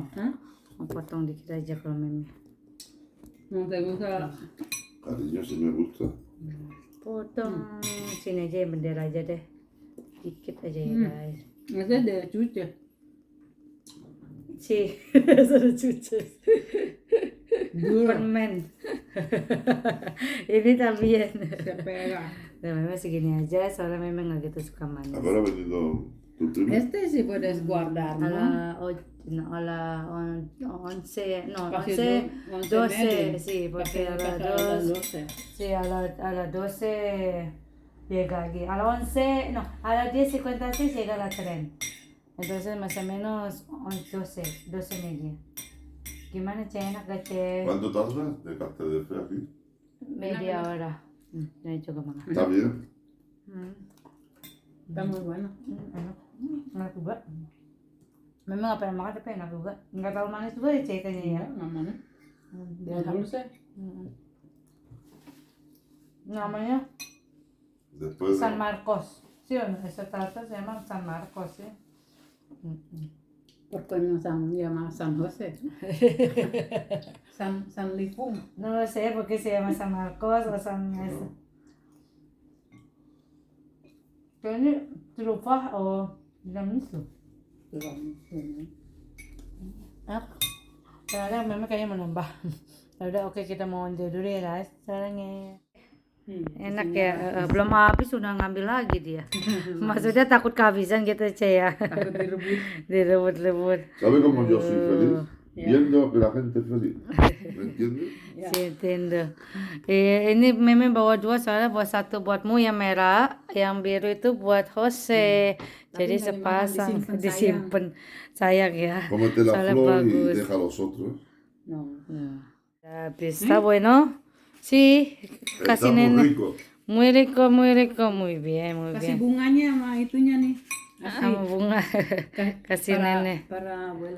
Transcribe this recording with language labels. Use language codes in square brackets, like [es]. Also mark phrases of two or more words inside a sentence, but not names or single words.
[es] ¿Ah? [id] Mau potong dikit aja kalau Meme. [es] ¿No te gusta? Cariño, si me gusta. [id] Potong. Sini aja yang bendera aja deh. Dikit aja ya, guys. [es] Ese es de chuche. Sí, eso de chuches. [id] Permen. Ini también. [es] Se pega. [id] Nah, Meme segini aja, soalnya Meme nggak gitu suka manis. [es] Habrá venido tu primo. Este sí puedes guardar, A ¿no? la 11, no, Casi 11, 11 12, medio. sí, porque a Casi las a las 2, 12. sí, a las 12 llega aquí. A las 11, no, a las 10:56 llega la tren. Entonces más o menos 12 media. [id] Gimana, Che? Enak gak, Che? [es] ¿Cuánto tardas de KTDF aquí? Media hora. [id] Ini juga makan. [es] ¿Está bien? Está muy bueno. [id] Enak juga. Memang nggak pernah makan tapi enak juga. Nggak terlalu manis juga ya, Che, kayaknya ya. Mamanya. Dia [es] Dia dulce. [id] namanya [es] Después San de... Marcos. ¿Sí o no? Esa tarta se llama San Marcos, ¿sí? ¿Por qué no se llama San José? San Lifung. No lo sé por qué se llama San Marcos o San... [id] Kayaknya trufah o tiramisu. Sekarang memang kayaknya mau nambah. Udah oke, kita mau lanjut dulu ya guys. Sarangnya. Enak ya, belum habis sudah ngambil lagi dia. Maksudnya takut kehabisan gitu, Che, ya. Takut direbut. Direbut-rebut. [es] ¿Sabe cómo yo soy feliz? Viendo que la gente es feliz. ¿Me entiendes? [id] Ya. [es] Sí, entiendo. [id] Ini Meme bawa dua, soalnya buat satu buatmu yang merah, yang biru itu buat Jose. Jadi Tapi nggak dimakan, sepasang disimpan, sayang ya. [es] Cómete la [id] Soalnya [es] flor y [id] bagus. [es] deja a los otros. No. Habis, está bueno. Sí, Está [id] kasih [es] muy [id] nenek. [es] rico. Muy rico, muy rico, muy bien, muy [id] Kasih [es] bien. [id] bunganya sama itunya nih. [es] Así. [id] Sama bunga, kasih nenek. [es] Para abuela.